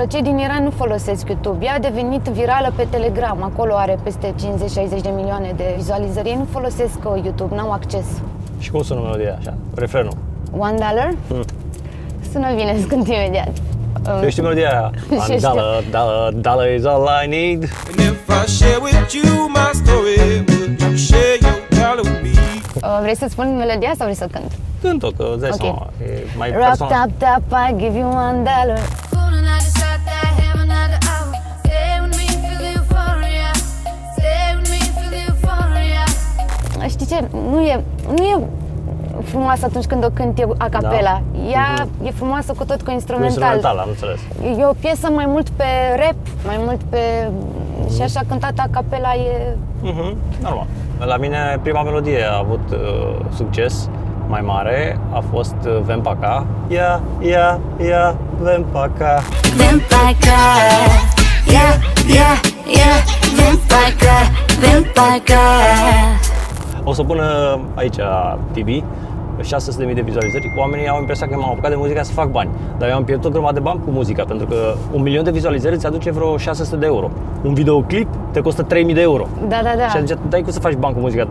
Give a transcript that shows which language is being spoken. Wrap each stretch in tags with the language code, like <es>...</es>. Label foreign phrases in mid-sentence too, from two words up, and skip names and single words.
<ro>Cei din Iran nu folosesc YouTube. Ea a devenit virală pe Telegram. Acolo are peste 50-60 de milioane de vizualizări. Ei nu folosesc YouTube, n-au acces. Și cum sună melodia așa? Refrenul? $1? Sună bine, îți cânt imediat. Eu știu melodia aia. $1</ro> <en>is all I need. And if I share with you my story, would you share your dollar with me?</en> <ro>Vrei să spun melodia sau vrei să cânt? Cânt-o, că îți dai Ok. seama, e mai Rock, personal.</ro> <en>tap, tap, I give you $1. Pulling like a shot that have another hour. Stay with me, feel the euphoria. Stay with me, feel the euphoria.</en> <ro>Știi ce? Nu e frumoasă atunci când o cânt eu a capela. Ea e frumoasă cu tot cu instrumental. Instrumental, am înțeles. E o piesă mai mult pe rap, mai mult pe... Și așa cântată a capela e... Normal. La mine prima melodie a avut succes mai mare, a fost Vem pa ca. Ia, vem pa ca.</ro> <es>Ven pa acá.</es> <en>Yeah, yeah, yeah.</en> <es>Ven pa acá, ven pa acá.</es> <ro>O să o pună aici la TV, 600.000 de vizualizări. Oamenii au impresia că m-am apucat de muzica să fac bani. Dar eu am pierdut o grămadă de bani cu muzica, pentru că 1.000.000 de vizualizări îți aduce vreo 600 de euro. Un videoclip te costă 3.000 de euro. Da. Și atunci dai cum să faci bani cu muzica.</ro>